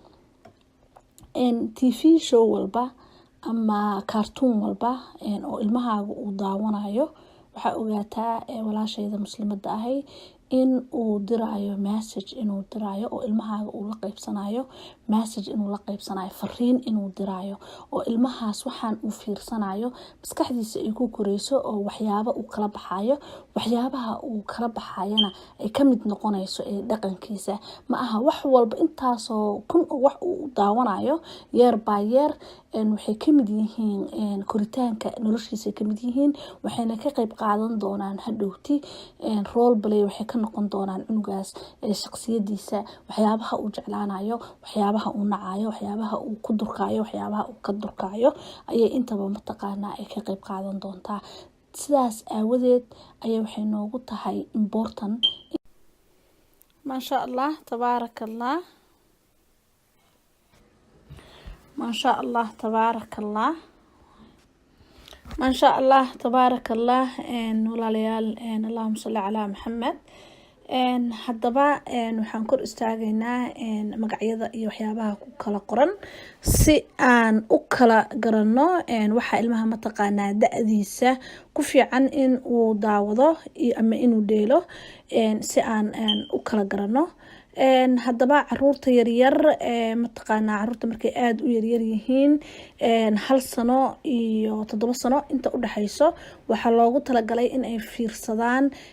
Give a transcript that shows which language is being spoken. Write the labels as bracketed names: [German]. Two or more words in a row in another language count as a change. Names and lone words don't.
[English] TV show [Somali] walba ama cartoon walba oo ilmahaagu uu daawanayo waxa ogaataa walaashayda muslimada ahay in uu diraayo message inuu diraayo oo ilmahaaga uu la qaybsanayo message inuu la qaybsanayo fariin inuu diraayo oo ilmahaas waxaan uu fiirsanayo maskaxdiisa ay ku koreyso oo waxyaabo uu kala baxayo waxyaabaha uu kala baxayana ay kamid noqonayso dhaqankiisa ma aha wax walba intaasoo kun wax uu daawanayo [English] year by year [Somali] waxay kamid yihiin koritaanka noloshiisa kamid yihiin waxayna ka qayb qaadan doonaan hadhowti [English] role play [Somali] waxay ka noqon doonaan cunugaas shakhsiyadiisa waxyaabaha uu jeclaanayo waxyaabaha uu nacayo waxyaabaha uu ku durkaayo waxyaabaha uu ka durkaayo ayay intaba mataqaanaa ay ka qayb qaadan doontaa sidaas aawadeed ayay waxay noogu tahay important [Arabic] ما شاء الله تبارك الله ما شاء الله تبارك الله ما شاء الله تبارك الله ولا ليال اللهم صل على محمد [Somali] haddaba waxaan kor istaagaynaa magacyada iyo waxyaabaha ku kala qoran si aan u kala garanno waxa ilmaha mataqaanaa da'diisa ku fiican in uu daawado ama inuu dheelo si aan u kala garanno haddaba caruurta yaryar mataqaanaa caruurta markay aad u yaryar yihiin 1 sano iyo 7 sano inta u dhaxayso waxa loogu talagalay in ay fiirsadaan